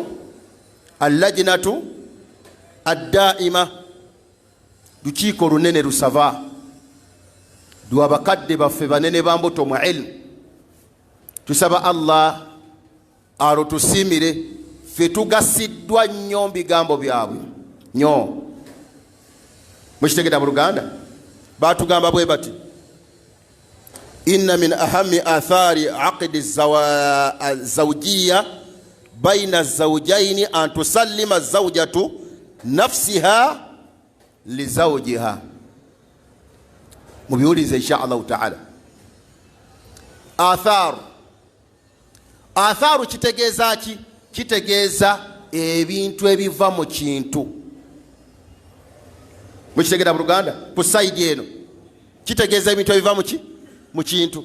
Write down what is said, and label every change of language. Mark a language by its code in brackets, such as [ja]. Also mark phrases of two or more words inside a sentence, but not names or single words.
[ar] اللجنة الدائمة, [lg] lukiiko lunene lusava lwa bakadde baffe banene bambuto mu ilmu. Tusaba Allah alutusiimire, ffe tugasiddwa nnyo bigambo byabwe nnyo. Mukitegedde Buluganda? Baatugamba bwe bati, [ar] إن من أهم آثار عقد الزوجية بين الزوجين أن تسلم الزوجة نفسها لزوجها. [lg] Mubiwulize [ar] إن شاء الله تعالى. [lg] Atharu kitegeeza ki? Kitegeeza ebintu ebiva mu kintu. Mukitegera Buluganda? Ku saidi eno kitegeeza ebintu ebiva mu kintu.